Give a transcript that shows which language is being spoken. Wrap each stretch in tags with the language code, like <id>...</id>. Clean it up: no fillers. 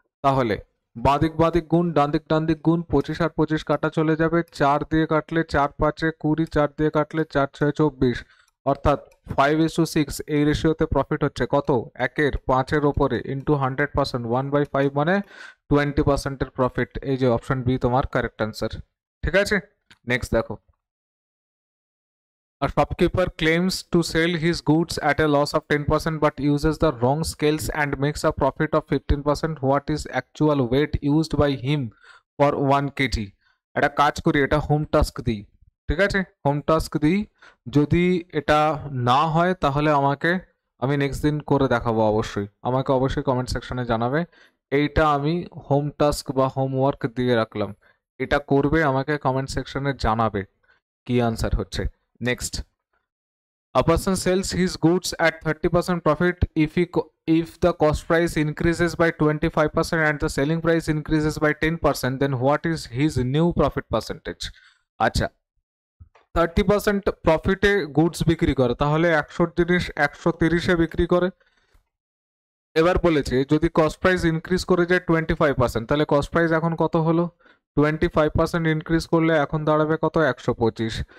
<bn>তাহলে বাঁদিক বাঁদিক গুণ, ডান দিক গুণ, 25 আর 25 কাটা চলে যাবে, 4 দিয়ে কাটলে 4 5-এ 20, 4 দিয়ে কাটলে 4 6 24, অর্থাৎ 5:6। এই রেশিওতে প্রফিট হচ্ছে কত? 1-এর 5-এর ওপরে ইন্টু 100%, 1/5 মানে 20%-এর প্রফিট। এই যে অপশন বি তোমার কারেক্ট আনসার, ঠিক আছে? নেক্সট দেখো,</bn> <en>a shopkeeper claims to sell his goods at a loss of 10% but uses the wrong scales and makes a profit of 15%. What is actual weight used by him for 1 kg?</en> <bn>একটা কাজ করি, এটা home task দিই, ঠিক আছে? Home task দিই, যদি এটা না হয় তাহলে আমি নেক্সট দিন করে দেখাবো। অবশ্যই আমাকে অবশ্যই কমেন্ট সেকশনে জানাবে। এইটা আমি হোম টাস্ক বা হোমওয়ার্ক দিয়ে রাখলাম, এটা করবে, আমাকে কমেন্ট সেকশনে জানাবে কি আনসার হচ্ছে।</bn> <en>Next, a person sells his goods at 30% profit if the cost price increases by 25% and the selling price increases by 10%, then what is his new profit percentage?</en> <bn>আচ্ছা, 30% প্রফিটে গুডস বিক্রি করে, তাহলে 100 জিনিস 130-এ বিক্রি করে। এবার বলেছে যদি কস্ট প্রাইস ইনক্রিজ করে যায় 25%, তাহলে কস্ট প্রাইস এখন কত হলো? 25% ইনক্রিজ করলে এখন দাঁড়াবে কত? 125।</bn>